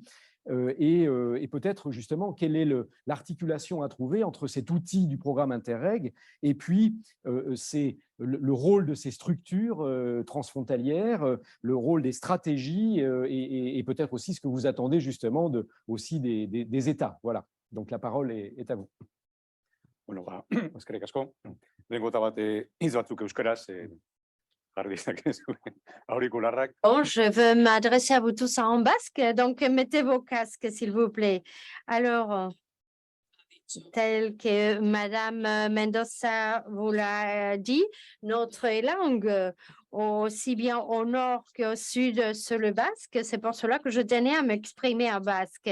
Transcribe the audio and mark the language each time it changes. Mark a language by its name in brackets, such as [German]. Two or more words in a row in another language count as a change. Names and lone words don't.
[French] Et peut-être justement, quelle est l'articulation à trouver entre cet outil du programme Interreg et puis le rôle de ces structures transfrontalières, le rôle des stratégies et peut-être aussi ce que vous attendez justement aussi des États. Voilà, donc la parole est à vous. [Basque] Bueno, eskerrik asko. Lehenengo bat hitz batzuk euskaraz, jarri ditzakezu aurikularrak. [French] Bon, je veux m'adresser à vous tous en basque, donc mettez vos casques, s'il vous plaît. Alors, tel que Madame Mendoza vous l'a dit, notre langue, aussi bien au nord qu'au sud sur le basque, c'est pour cela que je tenais à m'exprimer en basque.